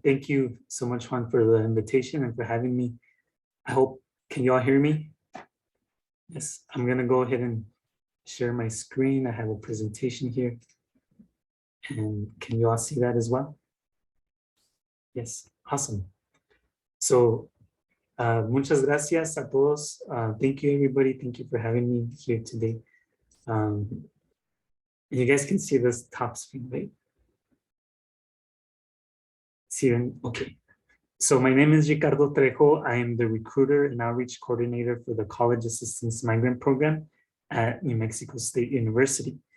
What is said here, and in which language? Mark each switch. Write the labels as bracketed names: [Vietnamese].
[English] Thank you so much, Juan, for the invitation and for having me. I hope, can you all hear me? Yes, I'm gonna go ahead and share my screen. I have a presentation here. And can you all see that as well? Yes, awesome. [Spanish] So, muchas gracias a todos. [English] Thank you, everybody. Thank you for having me here today. You guys can see this top screen, right? See, okay. So my name is Ricardo Trejo. I am the recruiter and outreach coordinator for the College Assistance Migrant Program at New Mexico State University.